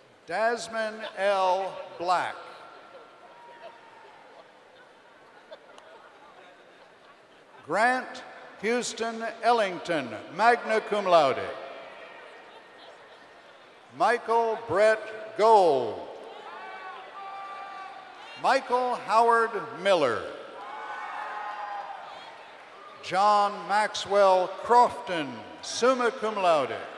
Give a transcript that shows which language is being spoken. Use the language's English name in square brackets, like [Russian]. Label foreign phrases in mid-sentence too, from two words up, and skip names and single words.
[English] Dasmond L. Black. Grant Houston Ellington, [Latin] magna cum laude. [English] Michael Brett Gold. Michael Howard Miller. John Maxwell Crofton, [Latin] summa cum laude.